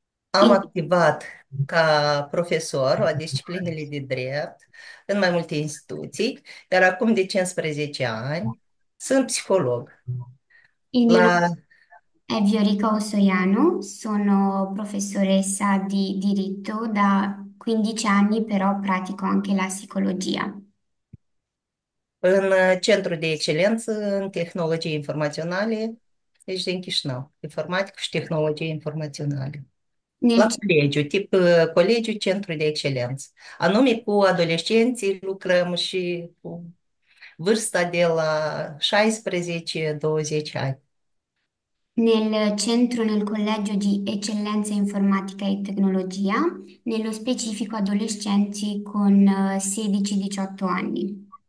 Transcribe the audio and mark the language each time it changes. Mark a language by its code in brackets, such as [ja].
[ro] Am activat ca profesor la disciplinele de drept în mai multe instituții, iar acum de 15 ani sunt psiholog. [it] Il mio La, nome è Viorica Osoiano, sono professoressa di diritto da 15 anni, però pratico anche la psicologia. [ro] în Centrul de Excelență în Tehnologii Informaționale, deci din Chișinău, informatică și tehnologii informaționale. [it] Nel, [ro] La colegiu, tip colegiu, centru de excelență. Anume cu adolescenții lucrăm și cu vârsta de la 16-20 ani. [it] nel centro, nel collegio di eccellenza informatica e tecnologia, nello specifico adolescenti con 16-18 anni.